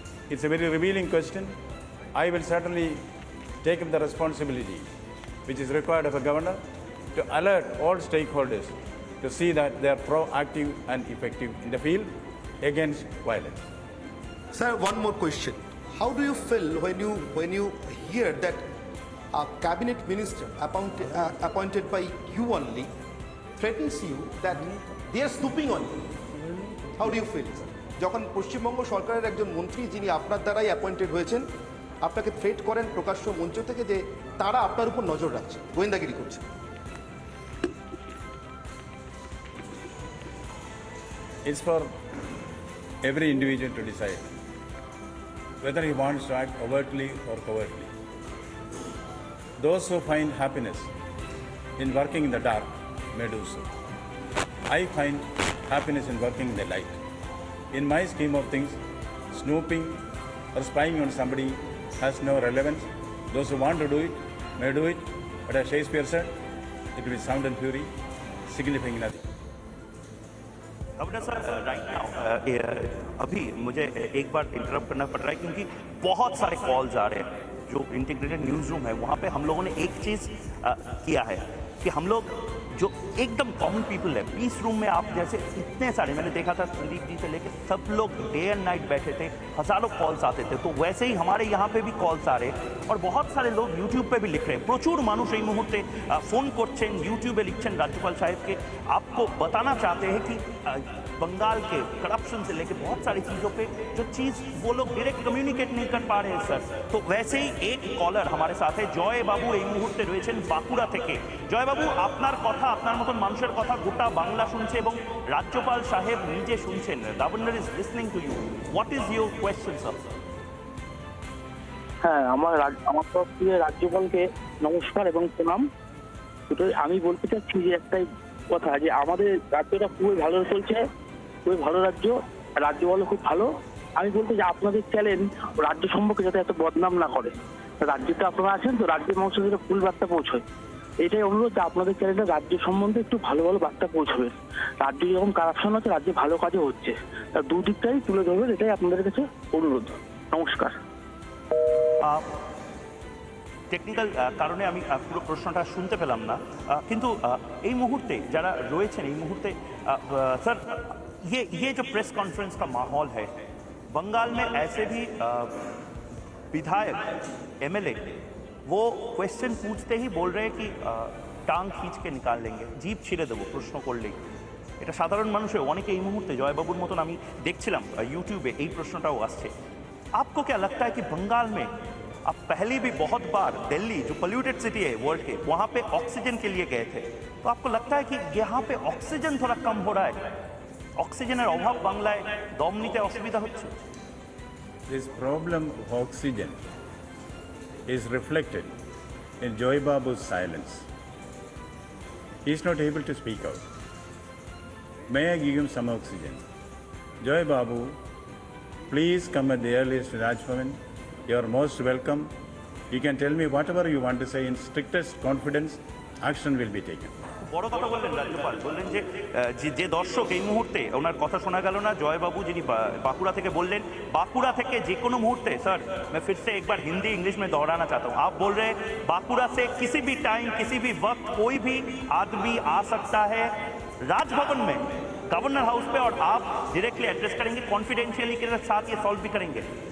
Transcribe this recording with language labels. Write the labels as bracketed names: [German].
[English] It's a very revealing question. I will certainly take up the responsibility which is required of a governor to alert all stakeholders to see that they are proactive and effective in the field against violence. sir, one more question. How do you feel when you hear that a cabinet minister appointed by you only threatens you that they are snooping on you? How do you feel, sir? [Bangla] যখন পশ্চিমবঙ্গ সরকারের একজন মন্ত্রী, যিনি আপনার দ্বারাই appointed হয়েছেন, আপনাকে threat করেন প্রকাশ্য মঞ্চ থেকে যে তারা আপনার উপর নজর রাখছে, গোয়েন্দাগিরি করছে? [English] It's for every individual to decide whether he wants to act overtly or covertly. Those who find happiness in working in the dark may do so. I find happiness in working in the light. In my scheme of things, snooping or spying on somebody has no relevance. Those who want to do it may do it, but as Shakespeare said, it will be sound and fury, signifying nothing. [Hindi] अपना sir right now अभी मुझे एक बार interrupt करना पड़ रहा है क्योंकि बहुत सारे कॉल्स आ रहे हैं। जो इंटीग्रेटेड न्यूज़ रूम है वहाँ पे हम लोगों ने एक चीज़ किया है कि हम लोग जो एकदम कॉमन पीपल है, पीस रूम में आप जैसे इतने सारे, मैंने देखा था संदीप जी से लेकर सब लोग डे एंड नाइट बैठे थे, हज़ारों कॉल्स आते थे, तो वैसे ही हमारे यहाँ पे भी कॉल्स आ रहे और बहुत सारे लोग यूट्यूब पे भी लिख रहे हैं। [Bangla] प्रचुर मानुष এই মুহূর্তে ফোন করছেন, ইউটিউবে লিখছেন [Hindi] राज्यपाल साहब के, आपको बताना चाहते हैं कि बंगाल के करप्शन से लेकर बहुत सारी चीज़ों पे जो चीज़ वो लोग डायरेक्ट कम्युनिकेट नहीं कर पा रहे हैं सर। तो वैसे ही एक कॉलर हमारे साथ है, [Bangla] জয় বাবু এই মুহূর্তে রয়েছেন বাঁকুড়া থেকে। জয় বাবু, আপনার কথা, আপনার মতন মানুষের কথা গোটা বাংলা শুনছে এবং রাজ্যপাল সাহেব নিজে শুনছেন। [English] Governor is listening to you. What is your question sir? [Bangla] হ্যাঁ, আমার তরফ থেকে রাজ্যপালকে নমস্কার এবং প্রণাম। আমি বলতে চাচ্ছি যে একটাই কথা, যে আমাদের রাজ্যটা খুবই ভালো চলছে, খুবই ভালো রাজ্য, রাজ্যপালও খুব ভালো। আমি বলতে যে আপনাদের চ্যালেঞ্জ রাজ্য সম্পর্কে যাতে এত বদনাম না করে, রাজ্যতে আপনারা আছেন তো, রাজ্যের মানুষের কাছে ফুল বার্তা পৌঁছয়। এটাই অনুরোধ যে আপনাদের চ্যানেলে রাজ্য সম্বন্ধে একটু ভালো ভালো বার্তা পৌঁছবে। রাজ্যে যেরকম কারাপশন হচ্ছে, রাজ্যে ভালো কাজও হচ্ছে, তার দুদিকটাই তুলে ধরবেন, এটাই আপনাদের কাছে অনুরোধ। নমস্কার। টেকনিক্যাল কারণে আমি পুরো প্রশ্নটা শুনতে পেলাম না, কিন্তু এই মুহূর্তে [Hindi] যারা রয়েছেন এই মুহূর্তে सर ये जो प्रेस कॉन्फ्रेंस का माहौल है, बंगाल में ऐसे भी विधायक एमएलए वो क्वेश्चन पूछते ही बोल रहे हैं कि टांग खींच के निकाल लेंगे, जीप [Bangla] ছিঁড়ে দেবো প্রশ্ন করলেই। এটা সাধারণ মানুষের অনেকে এই মুহূর্তে জয়বাবুর মতন আমি দেখছিলাম यूट्यूबे এই প্রশ্নটাও আসছে। [Hindi] आपको क्या लगता है कि बंगाल में अब पहले भी बहुत बार दिल्ली जो पोल्यूटेड सिटी है वर्ल्ड के, वहाँ पे ऑक्सीजन के लिए गए थे, तो आपको लगता है कि यहाँ पे ऑक्सीजन थोड़ा कम हो रहा है, [Bangla] অক্সিজেনের অভাব বাংলায় দম নিতে অসুবিধা হচ্ছে? [English] This problem of oxygen is reflected in Joy Babu's silence. He is not able to speak out. May I give him some oxygen? Joy Babu, please come at the earliest to Raj Bhavan. You are most welcome. You can tell me whatever you want to say in strictest confidence. Action will be taken. [Bangla] বড় কথা বললেন রাজ্যপাল, বললেন যে যে দর্শক এই মুহূর্তে ওনার কথা শোনা গেল না, জয়বাবু যিনি बांकुड़ा থেকে বললেন, बांकुड़ा থেকে যে কোনো মুহূর্তে, [Hindi] सर मैं फिर से एक बार हिंदी इंग्लिश में दोहराना चाहता हूँ, आप बोल रहे हैं बांकुड़ा से किसी भी टाइम किसी भी वक्त कोई भी आदमी आ सकता है राजभवन में, गवर्नर हाउस पे, और आप डायरेक्टली एड्रेस करेंगे, कॉन्फिडेंशियली के साथ ये सॉल्व भी करेंगे।